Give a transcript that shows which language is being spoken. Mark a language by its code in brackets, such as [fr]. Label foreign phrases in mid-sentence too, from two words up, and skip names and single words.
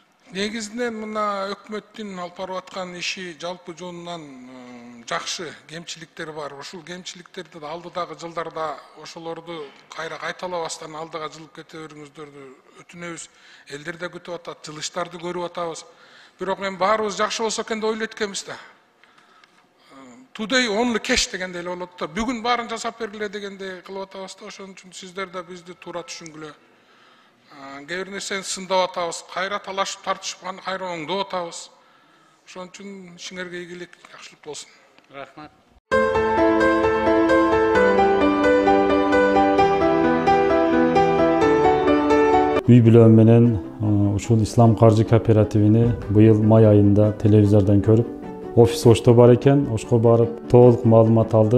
[ky] Негизинен мына өкмөттүн алып барып аткан иши жалпы жонунан жакшы, кемчиликтери бар. Ушул кемчиликтерди алдыдагы жылдарда ошолорду кайра кайталабастан алдыга жылып кете бериңиздерди өтүнөбүз. Элдер да күтүп атат, жылыштарды көрүп атабыз. Бирок мен баарыбыз жакшы болсо экен деп ойлойт экенбиз да. [en] Today only cash [ky] дегенде эле болот да. Бүгүн баарын жасап бергиле дегенде кылып атабыз да. Ошон үчүн сиздер да бизди туура түшүнгүлө. Кээ бир нерсени сындап атабыз, кайра талашып тартышып кайра оңдоп атабыз. Ошон үчүн ишиңерге ийгилик, жакшылык болсун. Рахмат. Үй бүлөм менен ушул Ислам каржы кооперативини быйыл май айында телевизордон көрүп, офис Ошто бар экен, Ошко барып толук маалымат алдык.